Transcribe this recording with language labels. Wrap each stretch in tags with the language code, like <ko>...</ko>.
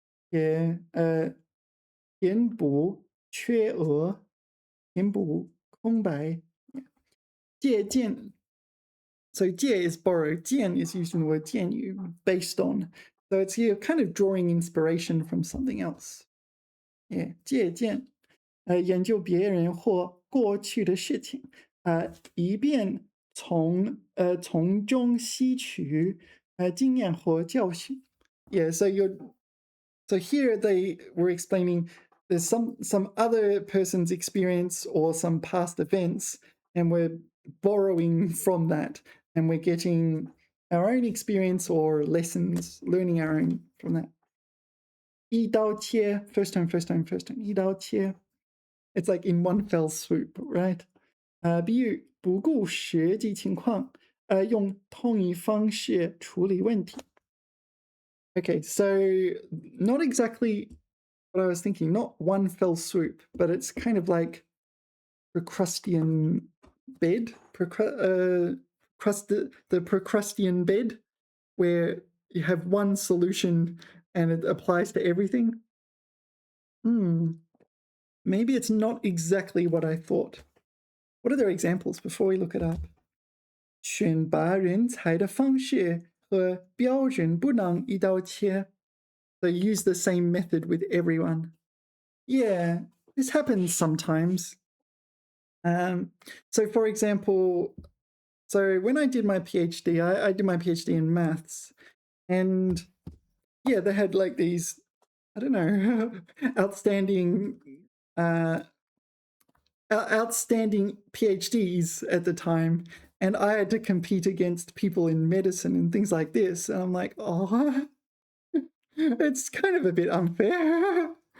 <zh>也填补缺额，填补空白。</zh> <en>借鉴 so 借 is borrow, 见 is used in the word 见 based on. So it's you're kind of drawing inspiration from something else.</en> <zh>Yeah, 借鉴研究别人或过去的事情以便从中吸取经验或教训。</zh> <en>Yeah, so here they were explaining there's some other person's experience or some past events, and we're borrowing from that, and we're getting our own experience or lessons, learning our own from that. 一刀切, first time, first time, first time. 一刀切. It's like in one fell swoop, right?</en> <zh>比喻不顾实际情况，用同一方式处理问题。</zh> <en>Okay, so not exactly what I was thinking, not one fell swoop, but it's kind of like Procrustean bed, the Procrustean bed, where you have one solution and it applies to everything. Maybe it's not exactly what I thought. What are their examples before we look it up?</en> <zh>选拔人才的方式和标准不能一刀切.</zh> <en>They use the same method with everyone. Yeah, this happens sometimes. So, for example, so when I did my PhD, I did my PhD in maths, and yeah, they had like these, I don't know, outstanding PhDs at the time, and I had to compete against people in medicine and things like this, and I'm like, oh, it's kind of a bit unfair.</en>